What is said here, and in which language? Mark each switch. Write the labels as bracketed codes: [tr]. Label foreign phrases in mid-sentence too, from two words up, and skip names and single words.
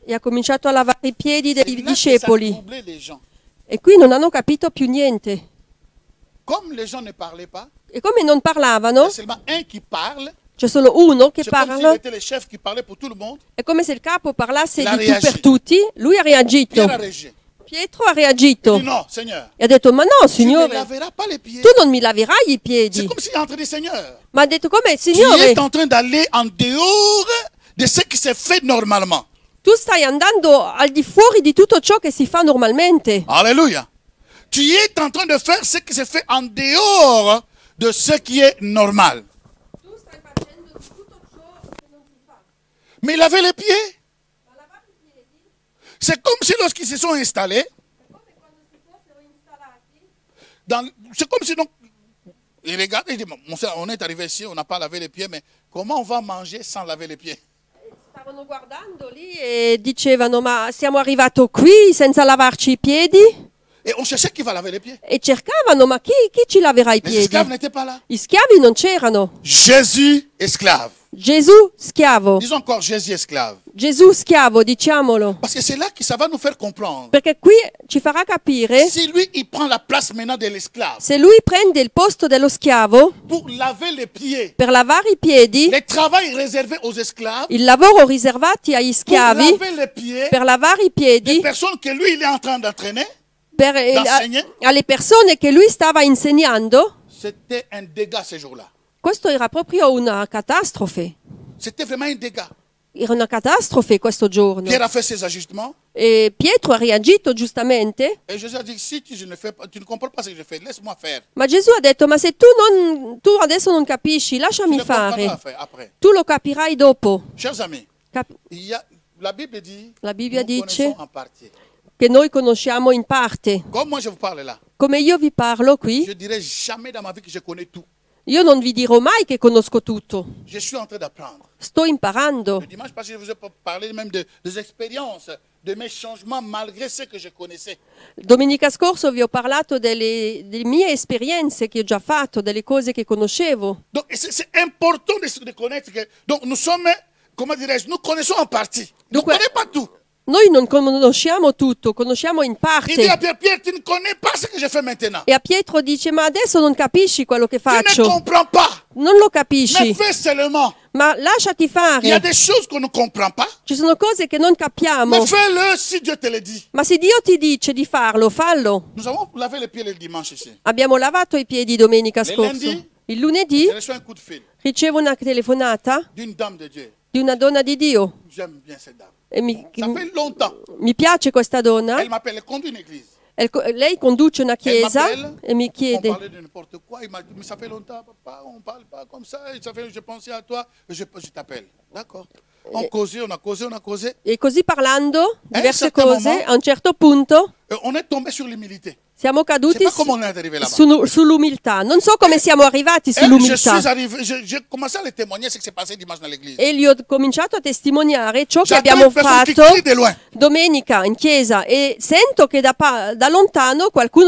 [it] e ha cominciato a lavare i piedi [fr] C'est [it] dei [fr] là que ça a [it] discepoli. [fr] troublé les gens. [it] E qui non hanno capito più niente. [fr] Comme les gens ne parlaient pas, [it] E come non [fr] il y [it] parlavano, [fr] a seulement un qui parle. [it] c'è solo uno che [fr] C'est comme s'il [it] parla, [fr] était le chef qui parlait pour tout le monde. [it] è come se il capo parlasse [fr] La [it] di tu per [fr] reagi. [it] tutti. Lui ha reagito. [fr] Pierre a réagi. [it] Pietro ha [fr] Il [it] reagito [fr] dit non, Seigneur, [it] e ha detto: ma no, [fr] tu ne [it] Signore, [fr] laveras pas les pieds. [it] tu non mi laverai i [fr] C'est [it] piedi. [fr] comme s'il est en train de dire, Seigneur, [it] Ma ha detto: come, [fr] tu [it] Signore, [fr] es en train d'aller en dehors de ce qui se fait normalement. [it] tu stai andando al di fuori di tutto ciò che si fa normalmente. [fr] Alléluia. Tu es en train de faire ce qui se fait en dehors de ce qui est normal. [it] Tu stai facendo di tutto ciò che non si fa. [fr] Mais il avait les pieds. [it] Ma lavare i piedi [fr] C'est comme si lorsqu'ils se sont installés, [it] è come quando si fossero installati. [fr] c'est comme si donc, il regarde, il dit, mon frère, on est arrivé ici, on n'a pas lavé les pieds, mais comment on va manger sans laver les pieds? [it] Stavano guardando lì e dicevano: ma siamo arrivati qui senza lavarci i piedi? [fr] Et on cherchait qui va laver les pieds. [it] E cercavano: ma chi ci laverà i [fr] Les [it] piedi? [fr] esclaves n'étaient pas là. [it] Gli schiavi non c'erano. [fr] Jésus, esclave. [it] Gesù schiavo. [fr] Disons encore Jésus, esclave. [it] Gesù schiavo, diciamolo. [fr] Parce que c'est là que ça va nous faire comprendre. [it] Perché qui ci farà capire, [fr] Si lui, il prend la place maintenant de l'esclave [it] se lui prende il posto dello schiavo [fr] pour laver les pieds, [it] per lavare i piedi, [fr] le travail réservé aux esclaves, [it] il lavoro riservati agli [fr] pour [it] schiavi [fr] laver les pieds [it] per lavare i [fr] des [it] piedi [fr] personnes que lui, il est en train d'entraîner, [it] per, alle persone che lui stava insegnando, [fr] c'était un dégât ce jour-là. [it] questo era proprio una catastrofe. [fr] C'était vraiment un dégât. [it] Era una catastrofe questo giorno. [fr] Pierre a fait ses ajustements [it] E Pietro ha reagito giustamente, [fr] et Jésus a dit, si tu ne comprends pas ce que je fais, laisse-moi faire. [it] ma Gesù ha detto: ma se tu adesso non capisci, [fr] Tu [it] lasciami [fr] le comprendras [it] fare, [fr] après. [it] tu lo capirai dopo. [fr] Chers amis, Cap- la Bible dit, [it] La Bibbia [fr] nous [it] dice [fr] connaissons en partie. [it] che noi conosciamo in parte. [fr] Comme moi je vous parle là, [it] Come io vi parlo qui, [fr] je dirais jamais dans ma vie que je connais tout. [it] io non vi dirò mai che conosco tutto. [fr] Je suis en train d'apprendre. [it] Sto imparando. [fr] Le dimanche passé, je vous ai parlé même des expériences, de mes changements malgré ce que je connaissais. [it] Domenica scorsa vi ho parlato delle mie esperienze che ho già fatto, delle cose che conoscevo. [fr] Donc c'est important de connaître que donc nous sommes, comment dirais-je, nous connaissons en partie. Nous ne Donc, connaissons pas tout. [it] Noi non conosciamo tutto, conosciamo in [fr] Il dit à [it] parte. [fr] Pierre, Pierre, tu ne connais pas ce que je fais maintenant. [it] E a Pietro dice: ma adesso non capisci quello che [fr] Tu ne [it] faccio. [fr] comprends pas. [it] Non lo [fr] Mais [it] capisci. [fr] fais seulement. [it] Ma lasciati [fr] Il y a [it] fare. [fr] des choses qu'on ne comprend pas. [it] Ci sono cose che non capiamo. [fr] Mais fais-le si Dieu te le dit. [it] Ma se Dio ti dice di farlo, fallo. [fr] Nous avons lavé les pieds le dimanche ici. [it] Abbiamo lavato i piedi domenica [fr] Le [it] scorsa. [fr] lundi? [it] Il lunedì [fr] J'ai reçu un coup de fil [it] ricevo una telefonata [fr] d'une dame de Dieu. [it] di una donna di Dio. [fr] J'aime bien cette dame. [it] E [fr] Ça fait longtemps. [it] mi piace questa donna. [fr] Elle m'appelle, elle conduit une église. [it] Lei conduce una chiesa [fr] m'appelle, [it] e mi [fr] On [it] chiede: [fr] parlait de n'importe quoi. Il m'a dit, mais ça fait longtemps, papa, on ne parle pas comme ça. Et ça fait, je pensais à toi, je t'appelle. D'accord. On causait, on a causé, on a causé. [it] e così parlando diverse certo cose, [fr] moment- [it] a un certo punto [fr] Et on est tombé sur l'humilité. [it] siamo [fr] Je ne sais [it] caduti [fr] pas comment on est arrivé là-bas. [it] sull'umiltà. Non so come siamo arrivati [fr] Et je [it] sull'umiltà. [fr] suis arrivé, j'ai commencé à le témoigner ce qui s'est passé dimanche dans l'église. [it] E gli ho cominciato a testimoniare ciò che [fr] J'attends [it] abbiamo [fr] une personne qui [it] fatto [fr] crie de loin. [it] domenica in chiesa e sento che da lontano qualcuno